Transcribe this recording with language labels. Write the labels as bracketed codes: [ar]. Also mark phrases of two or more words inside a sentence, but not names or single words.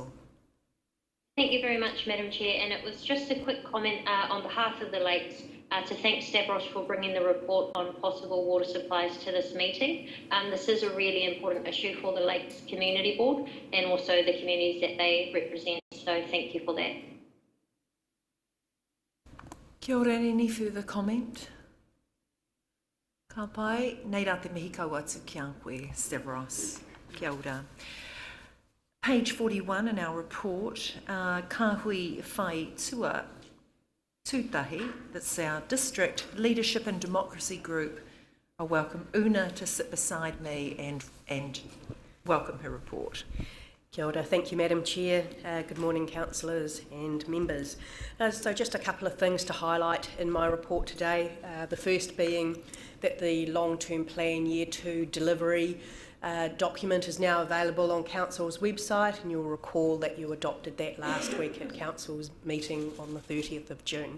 [en] Thank you very much, Madam Chair. And it was just a quick comment on behalf of the Lakes to thank Stavros for bringing the report on possible water supplies to this meeting. This is a really important issue for the Lakes Community Board and also the communities that they represent. So thank you for that. [mi] Kia ora, [en] any further comment? [mi] Ka pai, nei rā te mihi kau atu ki a koe, Stavros. Kia ora. [en] Page 41 in our report, [mi] ka hui whai tua tūtahi, [en] that's our district leadership and democracy group. I welcome Una to sit beside me and welcome her report. [mi] Kia ora. [en] Thank you, Madam Chair. Good morning, councillors and members. So just a couple of things to highlight in my report today. The first being that the long-term plan year 2 delivery document is now available on Council's website, and you'll recall that you adopted that last week at Council's meeting on the 30th of June.